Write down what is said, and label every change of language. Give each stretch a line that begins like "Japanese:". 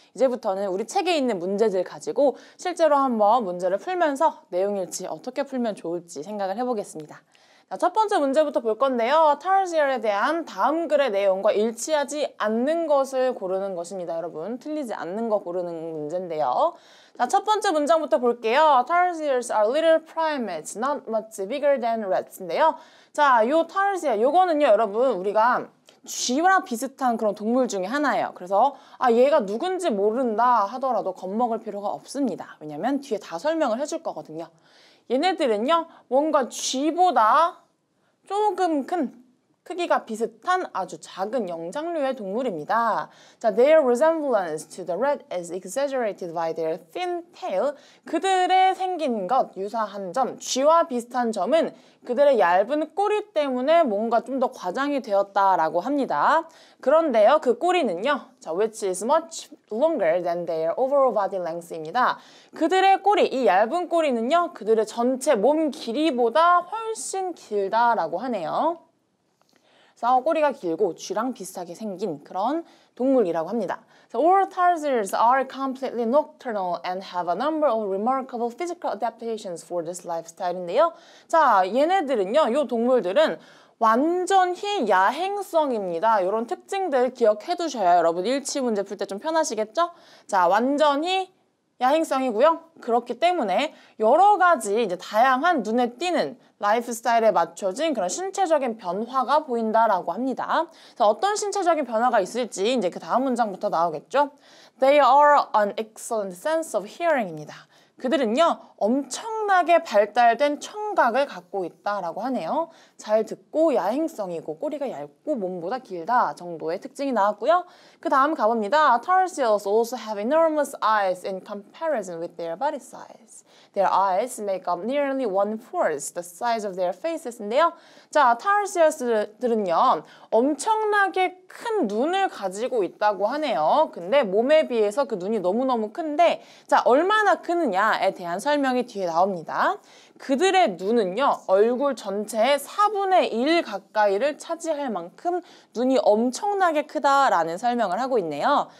Korean: 이제부터는 우리 책에 있는 문제들 가지고 실제로 한번 문제를 풀면서 내용 일치 어떻게 풀면 좋을지 생각을 해보겠습니다. 자, 첫 번째 문제부터 볼 건데요. 타르시얼에 대한 다음 글의 내용과 일치하지 않는 것을 고르는 것입니다. 여러분 틀리지 않는 거 고르는 문제인데요. 자, 첫 번째 문장부터 볼게요.
English: Tarsiers are little primates, not much bigger than rats
Korean: 인데요. 자, 요 타르시아 요거는요. 여러분 우리가 쥐와 비슷한 그런 동물 중에 하나예요. 그래서 얘가 누군지 모른다 하더라도 겁먹을 필요가 없습니다. 왜냐면 뒤에 다 설명을 해줄 거거든요. 얘네들은요. 뭔가 쥐보다 조금 큰 크기가 비슷한 아주 작은 영장류의 동물입니다. 자,
English: their resemblance to the rat is exaggerated by their thin tail.
Korean: 그들의 생긴 것, 유사한 점, 쥐와 비슷한 점은 그들의 얇은 꼬리 때문에 뭔가 좀 더 과장이 되었다라고 합니다. 그런데요, 그 꼬리는요, 자,
English: which is much longer than their overall body length
Korean: 입니다. 그들의 꼬리, 이 얇은 꼬리는요, 그들의 전체 몸 길이보다 훨씬 길다라고 하네요. 그래서 꼬리가 길고 쥐랑 비슷하게 생긴 그런 동물이라고 합니다.
English: So all tarsiers are completely nocturnal and have a number of remarkable physical adaptations for this lifestyle
Korean: 인데요. 자, 얘네들은요, 요 동물들은 완전히 야행성입니다. 이런 특징들 기억해 두셔야 여러분 일치 문제 풀 때 좀 편하시겠죠? 자, 완전히 야행성이고요. 그렇기 때문에 여러 가지 이제 다양한 눈에 띄는 라이프 스타일에 맞춰진 그런 신체적인 변화가 보인다라고 합니다. 그래서 어떤 신체적인 변화가 있을지 이제 그 다음 문장부터 나오겠죠.
English: They are an excellent sense of hearing
Korean: 입니다. 그들은요, 엄청나게 발달된 청각을 갖고 있다라고 하네요. 잘 듣고 야행성이고 꼬리가 얇고 몸보다 길다 정도의 특징이 나왔고요. 그 다음 가봅니다.
English: Tarsiers also have enormous eyes in comparison with their body size. Their eyes make up nearly 1/4 the size of their faces
Korean: 인데요. 자, 타르시어스들은요, 엄청나게 큰 눈을 가지고 있다고 하네요. 근데 몸에 비해서 그 눈이 너무너무 큰데, 자, 얼마나 크느냐에 대한 설명이 뒤에 나옵니다. 그들의 눈은요, 얼굴 전체의 4분의 1 가까이를 차지할 만큼 눈이 엄청나게 크다라는 설명을 하고 있네요.